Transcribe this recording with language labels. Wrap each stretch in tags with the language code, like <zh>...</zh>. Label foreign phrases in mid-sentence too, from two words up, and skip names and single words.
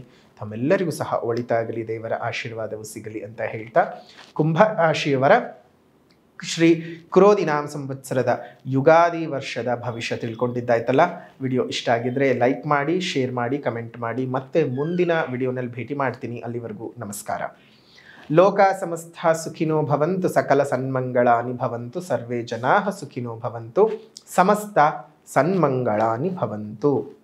<kn>ತಮ್ಮೆಲ್ಲರಿಗೂ ಸಹ ಒಳಿತಾಗಲಿ, ದೇವರ ಆಶೀರ್ವಾದವು ಸಿಗಲಿ ಅಂತ ಹೇಳ್ತಾ, ಕುಂಭ ರಾಶಿಯವರ ಶ್ರೀ ಕ್ರೋಧಿನಾಮ ಸಂವತ್ಸರದ ಯುಗಾದಿ ವರ್ಷದ ಭವಿಷ್ಯ ತಿಳ್ಕೊಂಡಿದ್ದಾಯ್ತಲ್ಲ. ವಿಡಿಯೋ ಇಷ್ಟ ಆಗಿದ್ರೆ ಲೈಕ್ ಮಾಡಿ, ಶೇರ್ ಮಾಡಿ, ಕಮೆಂಟ್ ಮಾಡಿ. ಮತ್ತೆ ಮುಂದಿನ ವಿಡಿಯೋನಲ್ಲಿ ಭೇಟಿ ಮಾಡ್ತೀನಿ. ಅಲ್ಲಿವರೆಗೂ ನಮಸ್ಕಾರ.</kn> <sa>ಲೋಕ ಸಮಸ್ತ ಸುಖಿನೋ ಭವಂತು, ಸಕಲ ಸನ್ಮಂಗಳಾನಿ ಭವಂತು, ಸರ್ವೇ ಜನಾಃ ಸುಖಿನೋ ಭವಂತು, ಸಮಸ್ತ ಸನ್ಮಂಗಳಾನಿ ಭವಂತು.</sa>